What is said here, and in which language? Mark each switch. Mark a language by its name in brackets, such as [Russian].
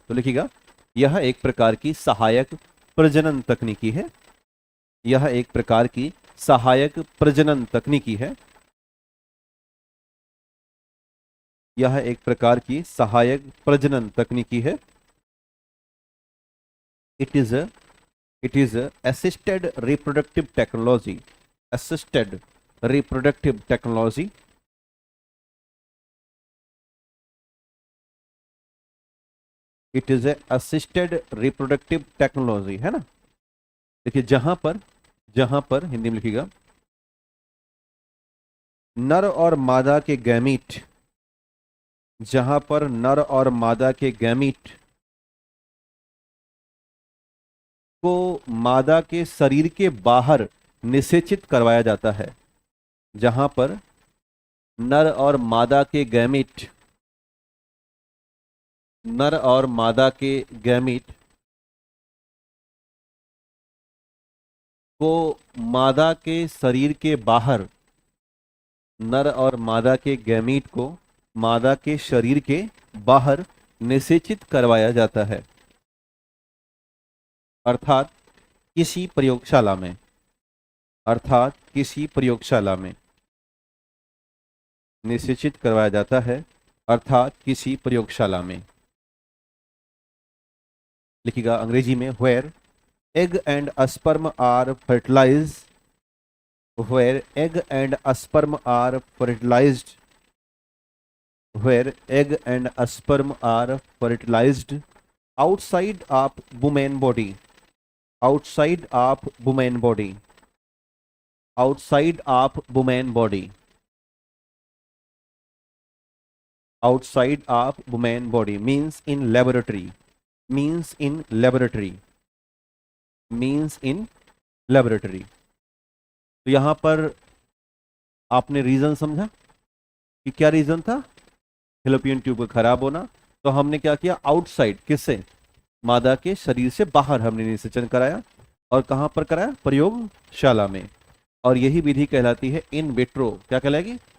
[Hindi] तो लिखिएगा, यह एक प्रकार की सहायक प्रजनन तकनीकी है। यह एक प्रकार की सहायक प्रजनन तकनीकी है। यह एक प्रकार की सहायक प्रजनन तकनीकी है। [English] It is a assisted reproductive technology. Assisted reproductive technology. It is a assisted reproductive technology, [Hindi] है ना। देखिए, जहां पर हिंदी में लिखिएगा, नर और मादा के गैमीट, जहां पर नर और मादा के गैमीट को मादा के शरीर के बाहर निषेचित करवाया जाता है। जहां पर नर और मादा के गैमीट, नर और मादा के गैमीट को मादा के शरीर के बाहर, नर और मादा के गैमीट को मादा के शरीर के बाहर निषेचित करवाया जाता है। अर्थात किसी प्रयोगशाला में, अर्थात किसी प्रयोगशाला में निषेचित करवाया जाता है, अर्थात किसी प्रयोगशाला में। लिखिएगा अंग्रेजी में, [English] Where egg and sperm are fertilised, where egg and sperm are fertilised, where egg and sperm are fertilised outside of woman body, outside of woman body, outside of woman body, outside of woman body means in laboratory, means in laboratory, means in laboratory। [Hindi] तो यहां पर आपने reason समझा कि क्या reason था? Fallopian tube का खराब होना। तो हमने क्या किया? आउटसाइड, किससे? मादा के शरीर से बाहर हमने निषेचन कराया। और कहां पर कराया? प्रयोगशाला में। और यही विधि कहलाती है इन विट्रो। क्या कहलाएगी?